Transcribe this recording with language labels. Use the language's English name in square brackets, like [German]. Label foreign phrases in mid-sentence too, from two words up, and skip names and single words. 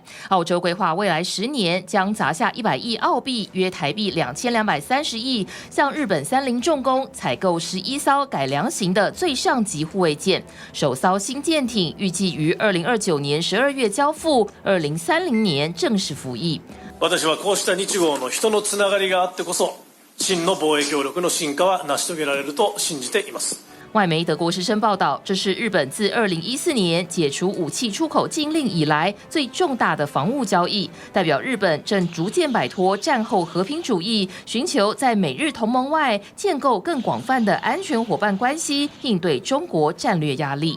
[Chinese] 澳洲规划未来10年将砸下100亿澳币，约台币2230亿，向日本三菱重工采购11艘改良型的最上级护卫舰，首艘新舰艇预计于2029年12月交付，2030年正式服役。 [Japanese] 私はこうした日豪の人のつながりがあってこそ。真の防衛協力の進化は成し遂げられると信じています。 [Chinese] 外媒德国之声报道，这是日本自2014年解除武器出口禁令以来最重大的防务交易，代表日本正逐渐摆脱战后和平主义，寻求在美日同盟外建构更广泛的安全伙伴关系，应对中国战略压力。